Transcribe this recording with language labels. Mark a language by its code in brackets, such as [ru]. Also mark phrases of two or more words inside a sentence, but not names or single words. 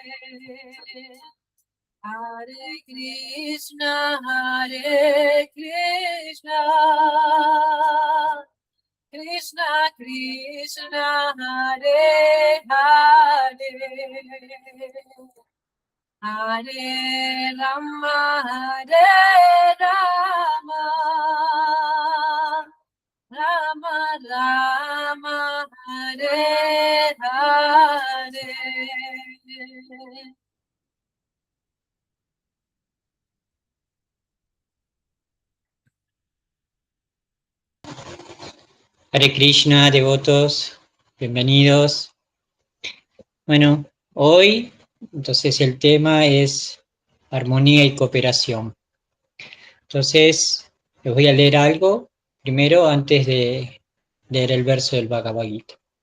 [es] Hare Krishna Krishna Krishna Hare Hare Hare Rama Rama Rama Hare Hare. Hare Krishna, devotos, bienvenidos. Bueno, hoy entonces el tema es armonía y cooperación. Entonces, les voy a leer algo primero antes de leer el verso del Bhagavad Gita.